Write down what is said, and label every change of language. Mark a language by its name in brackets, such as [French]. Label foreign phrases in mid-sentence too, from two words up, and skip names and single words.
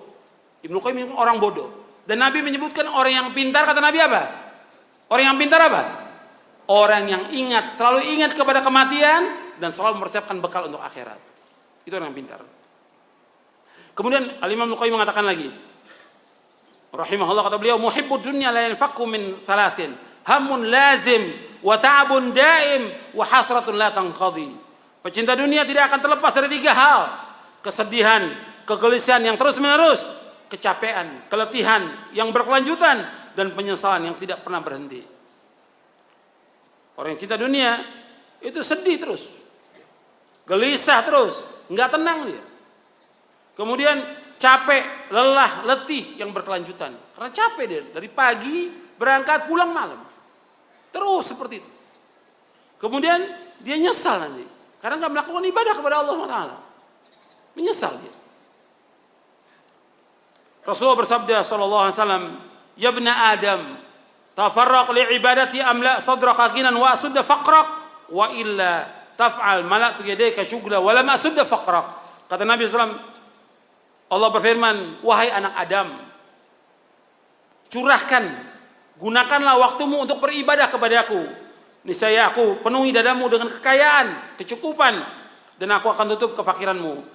[Indonesian] Ibnu Qayyim menyebut orang bodoh. Dan Nabi menyebutkan orang yang pintar, kata Nabi apa? Orang yang pintar apa? Orang yang ingat, selalu ingat kepada kematian dan selalu mempersiapkan bekal untuk akhirat. Itu orang yang pintar. Kemudian Al-Imam Ibnu Qayyim mengatakan lagi, rahimahullah, kata beliau, [Arabic] محب الدنيا لا ينفك من ثلاث، هم لازم وتعب دائم وحسرة لا تنقضي. [Indonesian] Pecinta dunia tidak akan terlepas dari 3 hal: kesedihan, kegelisahan yang terus-menerus, kecapean, keletihan yang berkelanjutan, dan penyesalan yang tidak pernah berhenti. Orang yang cinta dunia itu sedih terus, gelisah terus, nggak tenang dia. Kemudian capek, lelah, letih yang berkelanjutan. Karena capek dia dari pagi berangkat pulang malam, terus seperti itu. Kemudian dia nyesal nanti karena nggak melakukan ibadah kepada Allah SWT. Menyesal dia. Rasulullah bersabda [Arabic] صلى الله عليه وسلم, "يا ابن آدم تفرغ لعبادتي أملأ صدرك غنى وأسد فقرك وإلا تفعل ملأت يديك شغلا ولم أسد فقرك." [Indonesian] Kata Nabi SAW, Allah berfirman, "Wahai anak Adam, curahkan, gunakanlah waktumu untuk beribadah kepadaku. Niscaya aku penuhi dadamu dengan kekayaan, kecukupan, dan aku akan tutup kefakiranmu.